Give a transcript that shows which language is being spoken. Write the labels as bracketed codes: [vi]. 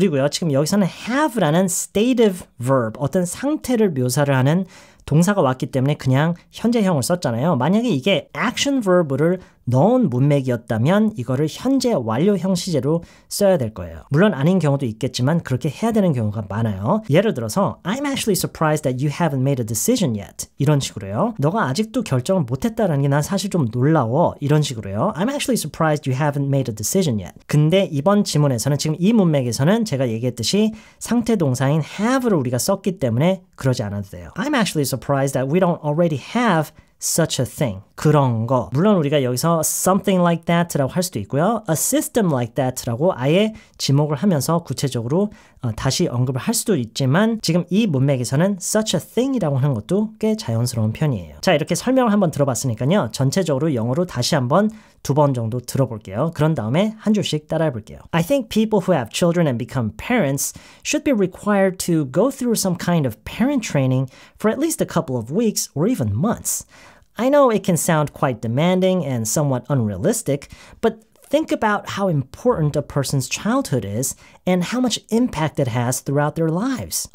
[ko] 그리고요, 지금 여기서는 have라는 stative verb, 어떤 상태를 묘사를 하는 동사가 왔기 때문에 그냥 현재형을 썼잖아요. 만약에 이게 action verb를 넣은 문맥이었다면 이거를 현재 완료형 시제로 써야 될 거예요. 물론 아닌 경우도 있겠지만 그렇게 해야 되는 경우가 많아요. 예를 들어서 [en] I'm actually surprised that you haven't made a decision yet. [ko] 이런 식으로요. 너가 아직도 결정을 못했다는 게 난 사실 좀 놀라워. 이런 식으로요. [en] I'm actually surprised you haven't made a decision yet. [ko] 근데 이번 지문에서는 지금 이 문맥에서는 제가 얘기했듯이 상태 동사인 have를 우리가 썼기 때문에 그러지 않아도 돼요. [en] I'm actually surprised that we don't already have such a thing. [ko] 그런 거. 물론 우리가 여기서 [en] something like that [ko] 라고 할 수도 있고요. [en] a system like that [ko] 라고 아예 지목을 하면서 구체적으로 다시 언급을 할 수도 있지만 지금 이 문맥에서는 [en] such a thing [ko] 이라고 하는 것도 꽤 자연스러운 편이에요. 자, 이렇게 설명을 한번 들어봤으니까요. 전체적으로 영어로 다시 한번 2번 정도 들어볼게요. 그런 다음에 한 줄씩 따라해 볼게요. [en] I think people who have children and become parents should be required to go through some kind of parent training for at least a couple of weeks or even months. I know it can sound quite demanding and somewhat unrealistic, but think about how important a person's childhood is and how much impact it has throughout their lives.